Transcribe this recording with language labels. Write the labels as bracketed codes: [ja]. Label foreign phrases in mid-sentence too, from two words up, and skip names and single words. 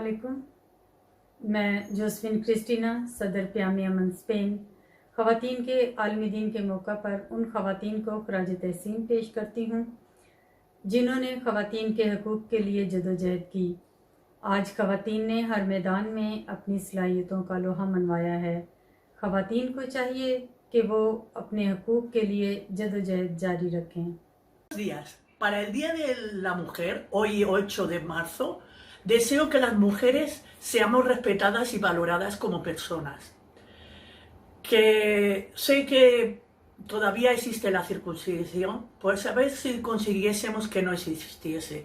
[ur] میں جوزفین کرسٹینا صدر پیام امن اسپین خواتین کے عالمی دن کے موقع پر ان خواتین کو خراج تحسین پیش کرتی ہوں جنہوں نے خواتین کے حقوق کے لیے جدوجہد کی. آج خواتین نے ہر میدان میں اپنی صلاحیتوں کا لوہا منوایا ہے. خواتین کو چاہیے کہ وہ اپنے حقوق کے لیے جدوجہد جاری رکھیں. [es] Días. Para el Día de la Mujer, hoy 8 de marzo, deseo que las mujeres seamos respetadas y valoradas como personas. Que sé que todavía existe la circuncisión, pues a ver si consiguiésemos que no existiese.